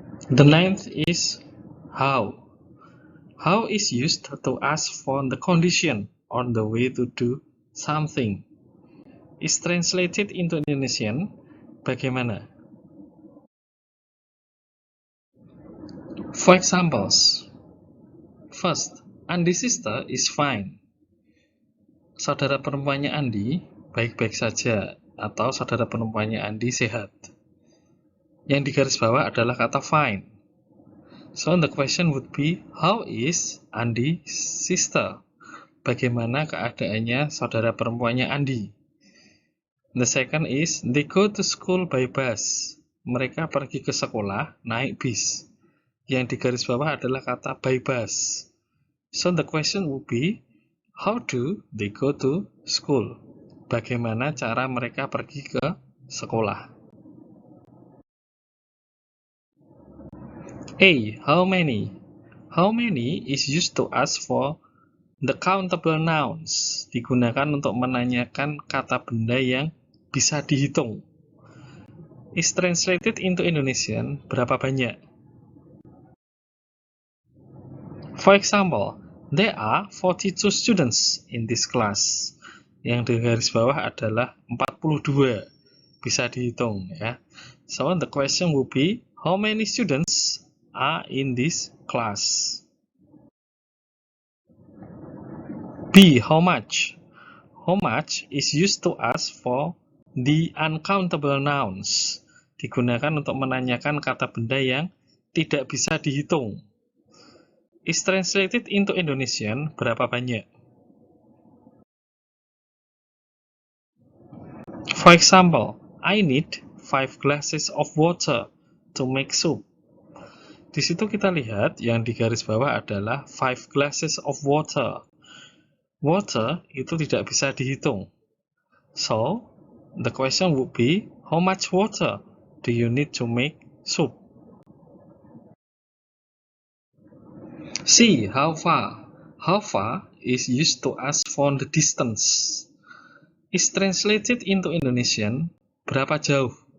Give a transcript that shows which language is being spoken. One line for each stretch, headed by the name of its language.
English: The 9th is how. How is used to ask for the condition or the way to do something. Is translated into Indonesian, bagaimana? For examples, first, Andy's sister is fine.
Indonesian: Saudara perempuannya Andy baik-baik saja, atau saudara perempuannya Andy sehat. Yang digaris bawah adalah kata fine.
English: So the question would be, how is Andy's sister?
Indonesian: Bagaimana keadaannya saudara perempuannya Andy?
English: The second is, they go to school by bus.
Indonesian: Mereka pergi ke sekolah naik bis. Yang digaris bawah adalah kata by bus.
English: So the question would be, how do they go to school?
Indonesian: Bagaimana cara mereka pergi ke sekolah?
English: A. How many? How many is used to ask for the countable nouns.
Indonesian: Digunakan untuk menanyakan kata benda yang bisa dihitung.
English: Is translated into Indonesian, berapa banyak? For example, there are 42 students in this class.
Indonesian: Yang di garis bawah adalah 42. Bisa dihitung ya.
English: So the question will be, how many students are in this class? B. How much? How much is used to ask for the uncountable nouns.
Indonesian: Digunakan untuk menanyakan kata benda yang tidak bisa dihitung.
English: Is translated into Indonesian, berapa banyak? For example, I need 5 glasses of water to make soup.
Indonesian: Di situ kita lihat yang di garis bawah adalah
English: 5 glasses of water.
Indonesian: Water itu tidak bisa dihitung.
English: So, the question would be, how much water do you need to make soup. C. How far? How far is used to ask for the distance. Is translated into Indonesian, berapa jauh?